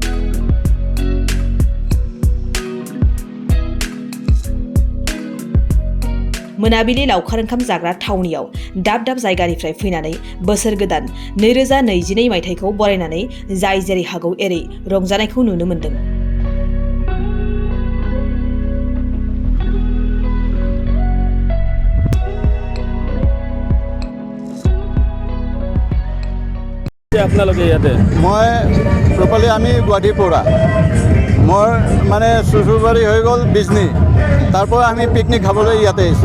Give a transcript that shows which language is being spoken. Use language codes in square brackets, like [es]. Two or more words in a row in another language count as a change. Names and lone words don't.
[brx] मोनाबिलि लावखार ओंखाम जाग्रा थावनियाव दाब दाब जायगानिफ्राय फैनानै बोसोर गोदान 2022 मायथाइखौ बरायनानै जाय जेरै हागौ एरै रंजानायखौ नुनो मोन्दों। [as] আপোনালোকে ইয়াতে মই প্ৰপাৰলি আমি গুৱাহাটীৰ পৰা মোৰ মানে চুচুৰবাৰী হৈ গ'ল বিজনী, তাৰ পৰা আমি পিকনিক খাবলৈ ইয়াতে আহিছোঁ।